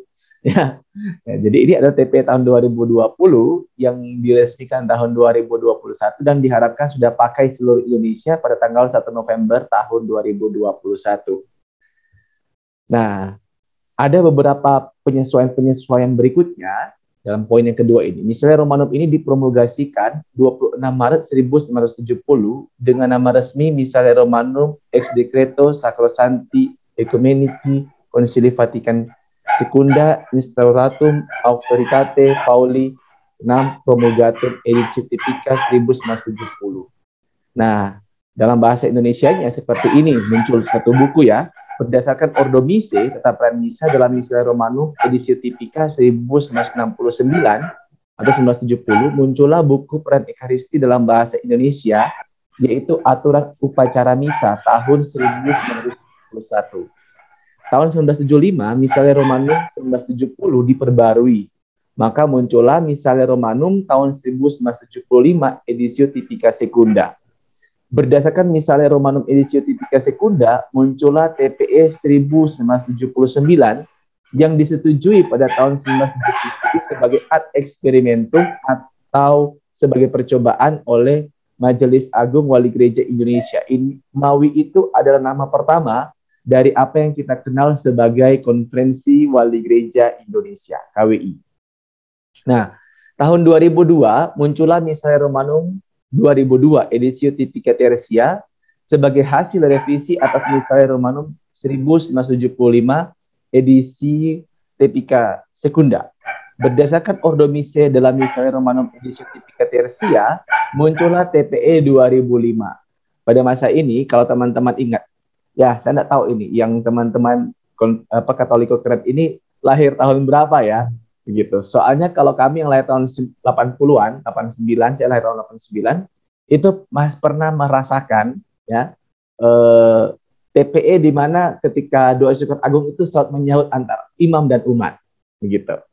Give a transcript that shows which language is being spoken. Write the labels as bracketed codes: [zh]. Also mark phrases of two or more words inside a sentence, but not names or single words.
[id] Ya, jadi ini adalah TPE tahun 2020 yang diresmikan tahun 2021 dan diharapkan sudah pakai seluruh Indonesia pada tanggal 1 November tahun 2021. Nah, ada beberapa penyesuaian berikutnya dalam poin yang kedua ini. Misalnya Romanum ini dipromulgasikan 26 Maret 1970 dengan nama resmi Missale Romanum Ex Decreto Sacrosancti Ecumenici Concili Vatican Secunda Instauratum Auctoritate Pauli 6 Promulgatum Editio Typica 1970. Nah, dalam bahasa Indonesianya seperti ini, muncul satu buku ya, berdasarkan Ordo Missae, tata perayaan misa dalam Missale Romanum Editio Typica 1969 atau 1970, muncullah buku perayaan Ekaristi dalam bahasa Indonesia, yaitu Aturan Upacara Misa tahun 1971. Tahun 1975, Missale Romanum 1970 diperbarui. Maka muncullah Missale Romanum tahun 1975 Editio Typica Secunda. Berdasarkan Missale Romanum Editio Typica Secunda, muncullah TPE 1979 yang disetujui pada tahun 1970 sebagai [la] ad experimentum [id] atau sebagai percobaan oleh Majelis Agung Wali Gereja Indonesia. MAWI itu adalah nama pertama dari apa yang kita kenal sebagai Konferensi Wali Gereja Indonesia, KWI. Nah, tahun 2002 muncullah Missale Romanum 2002 Editio Typica Tertia sebagai hasil revisi atas Missale Romanum 1975 edisi Typica Secunda. Berdasarkan Ordo Missae dalam Missale Romanum Editio Typica Tertia, muncullah TPE 2005. Pada masa ini, kalau teman-teman ingat, ya saya tidak tahu ini, yang teman-teman Katolik Ukren ini lahir tahun berapa ya? Begitu. Soalnya kalau kami yang lahir tahun 80-an, 89, saya lahir tahun 89, itu pernah merasakan ya TPE di mana ketika doa syukur agung itu saat menyahut antara imam dan umat, begitu.